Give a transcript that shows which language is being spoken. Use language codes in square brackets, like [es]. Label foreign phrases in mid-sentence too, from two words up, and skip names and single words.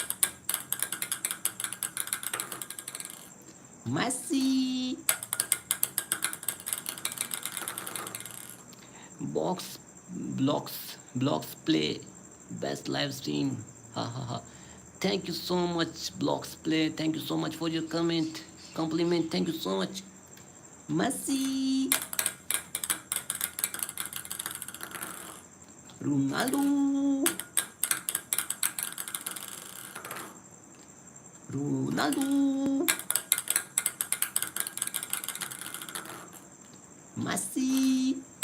[en] Messi. Blocks play. Best live stream. Ha ha ha. Thank you so much, Blocks Play. Thank you so much for your compliment. Thank you so much. Messi. Ronaldo. Ronaldo. Messi.